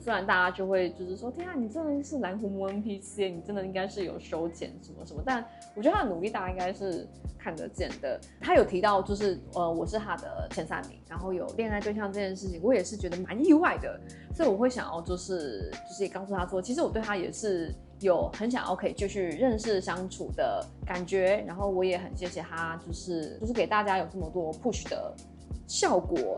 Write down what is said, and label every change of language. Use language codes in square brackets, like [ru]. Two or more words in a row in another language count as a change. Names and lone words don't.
[zh] 雖然大家就會就是說，天啊，你真的是藍狐魔 NPC， 你真的應該是有收錢什麼什麼，但我覺得他的努力大家應該是看得見的。他有提到就是我是他的前3名，然後有戀愛對象這件事情，我也是覺得蠻意外的，所以我會想要就是也告訴他說，其實我對他也是有很想要可以繼續認識相處的感覺，然後我也很謝謝他，就是給大家有這麼多 push 的效果。